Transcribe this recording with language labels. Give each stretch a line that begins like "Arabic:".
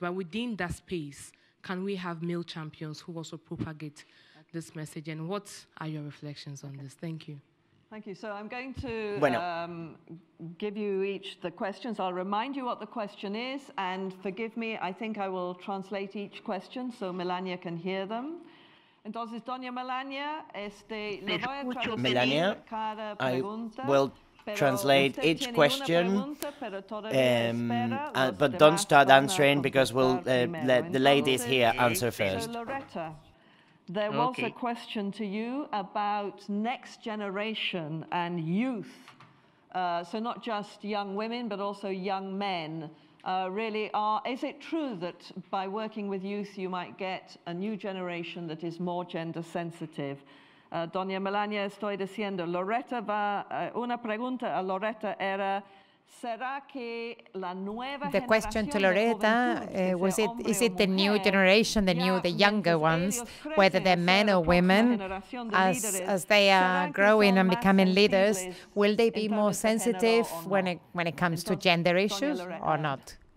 English: But within that space, can we have male champions who also propagate this message? And what are your reflections on this? Thank you. Thank you. So I'm going to give you each the questions. I'll remind you what the question is, and forgive me, I think I will translate each question so Melania can hear them.
Spanish: Entonces, doña Melania, le voy a traducir cada pregunta.
English: Will translate each question, but don't start answering because we'll let the ladies here answer first. Loretta, there was a question to you about next generation and youth. So not just young women, but also young men. Is it true that by working with youth you might get a new generation that is more gender sensitive?
Spanish: Doña Melania, estoy diciendo, una pregunta a Loretta era, ¿será que la nueva
English: The question to Loretta is it the new generation, the younger ones, whether they're men or women, as they are growing and becoming leaders, will they be more sensitive when it comes to gender issues or not?